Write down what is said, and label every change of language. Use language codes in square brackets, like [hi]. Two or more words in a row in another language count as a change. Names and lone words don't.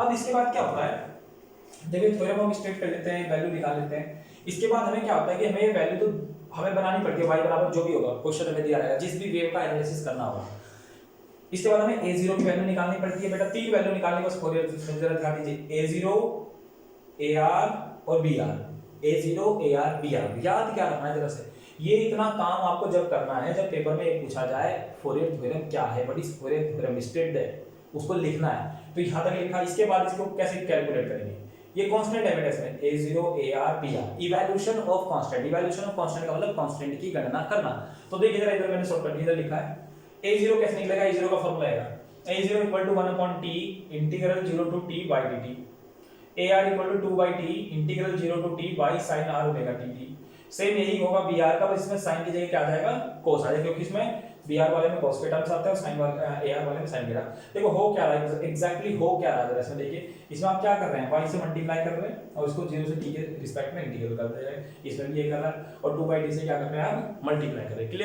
[hi] अब इसके बाद क्या होता है, देखिए थ्योरम हम स्टेट कर लेते हैं, वैल्यू निकाल लेते हैं। इसके बाद हमें क्या होता है कि हमें ये वैल्यू तो हमें बनानी पड़ती है, y बराबर जो भी होगा क्वेश्चन में दिया रहेगा, जिस भी वेव का एनालिसिस करना होगा। इसके बाद हमें a0 की वैल्यू निकालनी पड़ती है बेटा, तीन वैल्यू निकालने बस फोरियर जरा ध्यान दीजिए, a0 ar और br, A0 AR BR, याद क्या रखना है जरा से, ये इतना काम आपको जब करना है, जब पेपर में ये पूछा जाए फोरियर थ्योरम क्या है, [en] what is Fourier theorem state that, [hi] उसको लिखना है। तो यहाँ तक लिखा, इसके बाद इसको कैसे कैलकुलेट करेंगे, ये कांस्टेंट है बेटा इसमें A0 AR BR, [en] evaluation of constant, evaluation of constant [hi] का मतलब कांस्टेंट की गणना करना। तो देखिए जरा इधर मैंने शॉर्टकट इधर लिखा है, A0 कैसे निकलेगा, A0 का फॉर्मूला आएगा A0 [en] equal to 1 upon t integral 0 to t by dt, [hi] AR [en] equal to 2 by t integral 0 to t by sin r omega dt. [hi] सेम यही होगा BR का, बस इसमें sin की जगह क्या आ जाएगा, cos आ जाएगा, क्योंकि इसमें BR वाले में cos के टर्म्स आते हैं और sin वाले AR वाले में sin के टर्म। देखो हो क्या रहा है एग्जैक्टली, हो क्या रहा है इसमें, देखिए इसमें आप क्या कर रहे हैं, y से मल्टीप्लाई कर रहे हैं और इसको 0 से t के रिस्पेक्ट में इंटीग्रल कर दे रहे हैं, इसमें भी ये कर रहा है, और 2 by t से क्या कर रहे हैं आप, मल्टीप्लाई कर रहे हैं।